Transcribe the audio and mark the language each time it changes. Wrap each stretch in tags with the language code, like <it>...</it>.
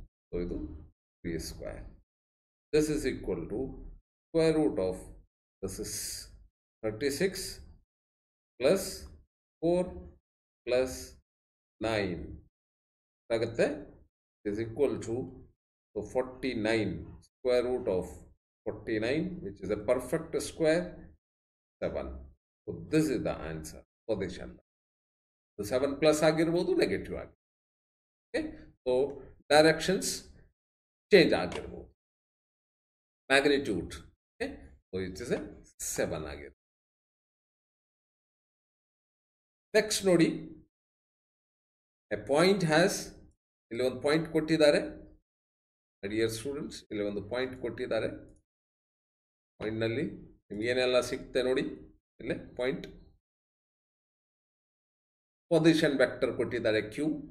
<kn>So ಇದು 3 square.</kn> <en>This is equal to square root of this is 36 plus 4 plus 9 ಆಗುತ್ತೆ. Is equal to 49. Square root of 49, which is a perfect square, 7. So this is the answer, position. So 7 plus</en> <kn>ಆಗಿರ್ಬೋದು, negative ಆಗಿ.</kn> <en>Okay, so directions change ಆಗಿರ್ಬೋದು. Magnitude, okay, so it is a 7 ಆಗಿರುತ್ತೆ.</en> <kn>Next ನೋಡಿ,</kn> <en>a point has,</en> <kn>ಇಲ್ಲಿ ಒಂದು point ಕೊಟ್ಟಿದ್ದಾರೆ.</kn> <en>dear students,</en> <kn>ಇಲ್ಲಿ ಒಂದು ಪಾಯಿಂಟ್ ಕೊಟ್ಟಿದ್ದಾರೆ. ಪಾಯಿಂಟ್ನಲ್ಲಿ ನಿಮ್ಗೇನೆಲ್ಲ ಸಿಗುತ್ತೆ ನೋಡಿ. ಇಲ್ಲೇ ಪಾಯಿಂಟ್ ಪೊಸಿಷನ್ ವೆಕ್ಟರ್ ಕೊಟ್ಟಿದ್ದಾರೆ ಕ್ಯೂ.</kn>